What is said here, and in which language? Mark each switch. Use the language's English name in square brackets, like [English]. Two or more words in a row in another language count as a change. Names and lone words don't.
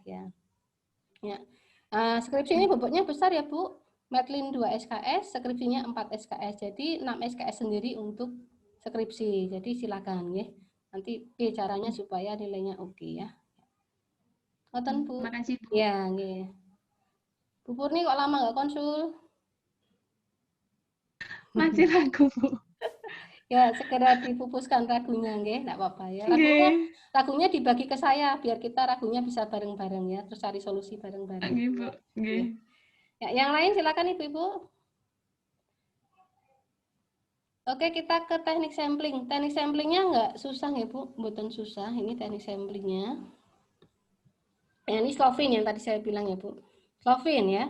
[Indonesian] Ya. Skripsi ini bobotnya besar ya Bu. Medlin 2 SKS, skripsinya 4 SKS. Jadi 6 SKS sendiri untuk skripsi. Jadi silakan ya. Nanti caranya supaya nilainya oke ya. [Javanese] Ngoten Bu. [Indonesian] Makasih Bu. Ya, nggih. Bu Purni kok lama nggak konsul? Masih ragu Bu. Ya, segera dipupuskan ragunya, nggih, enggak apa-apa ya. Ragunya dibagi ke saya biar kita ragunya bisa bareng-bareng ya, terus cari solusi bareng-bareng. [Javanese] Nggih Bu. Nggih. [Indonesian] Ya, yang lain silakan Ibu-ibu. Oke, kita ke teknik sampling. Teknik samplingnya enggak susah ya Bu, mboten susah. Ini teknik samplingnya. Ya, ini Slovin yang tadi saya bilang ya Bu. Slovin ya.